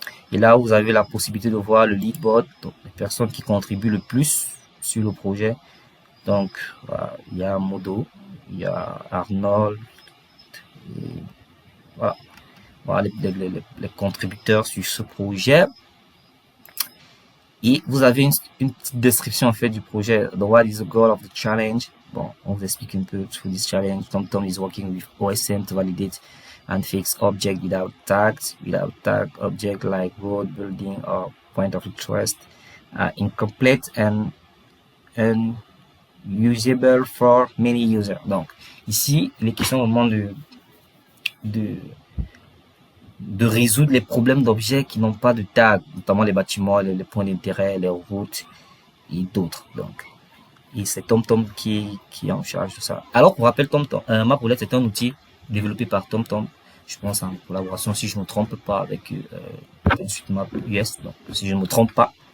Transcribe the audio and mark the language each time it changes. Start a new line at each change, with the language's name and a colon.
French: Et là, vous avez la possibilité de voir le leaderboard, donc les personnes qui contribuent le plus sur le projet. Donc, voilà, il y a Modo, il y a Arnold, et voilà les contributeurs sur ce projet. Et vous avez une petite description en fait du projet.
English: The what is the goal of the challenge?
French: Bon, on vous explique un peu
English: through this challenge. TomTom is working with OSM to validate and fix object without tag object like road, building or point of interest are incomplete and unusable for many users.
French: Donc, ici, il est question vraiment de, de résoudre les problèmes d'objets qui n'ont pas de tag, notamment les bâtiments, les points d'intérêt, les routes et d'autres. Donc, et c'est TomTom qui est en charge de ça. Alors, pour rappel, TomTom, Mapolette est un outil développé par TomTom, je pense en collaboration, si je ne me trompe pas, avec OpenStreetMap US, donc si je ne me trompe pas.